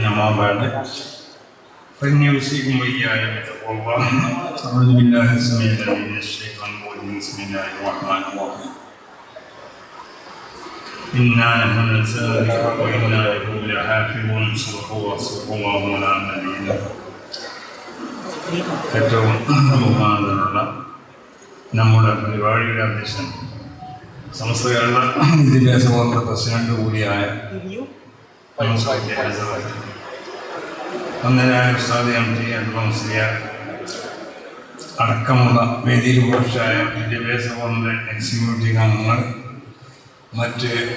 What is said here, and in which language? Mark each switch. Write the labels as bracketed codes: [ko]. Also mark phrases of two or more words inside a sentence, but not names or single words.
[ar] أما بعد فإني أوصيكم وإياي بتقوى الله. أعوذ بالله السميع العليم من الشيطان الرجيم. بسم الله الرحمن الرحيم. إنا نحن نزلنا الذكر وإنا له لحافظون. صدق الله مولانا نبينا. [ml] ഏറ്റവും ബഹുമാനമുള്ള നമ്മുടെ പരിപാടിയുടെ അധ്യക്ഷൻ സമസ്ത കേരള വിദ്യാഭ്യാസ ബോർഡ് പ്രസിഡന്റ് കൂടിയായ അന്നേരായ ഉസ്താദ് എം ടി മുസ്ലിയാർ അടക്കമുള്ള വേദിയിൽ പുരുഷായ വിദ്യാഭ്യാസ ബോർഡിൻ്റെ എക്സിക്യൂട്ടീവ് അംഗങ്ങൾ, മറ്റ്